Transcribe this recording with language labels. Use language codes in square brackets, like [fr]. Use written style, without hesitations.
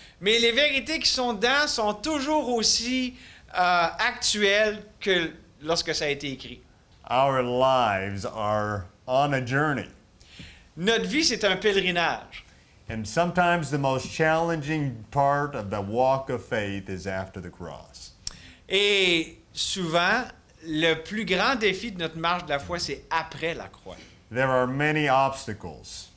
[fr] Mais les vérités qui sont dedans sont toujours aussi actuelles que lorsque ça a été écrit. [en] Our lives are on a journey, [fr] Notre vie, c'est un pèlerinage. [en] and sometimes the most challenging part of the walk of faith is after the cross. [fr] Et souvent, le plus grand défi de notre marche de la foi, c'est après la croix. [en] There are many obstacles.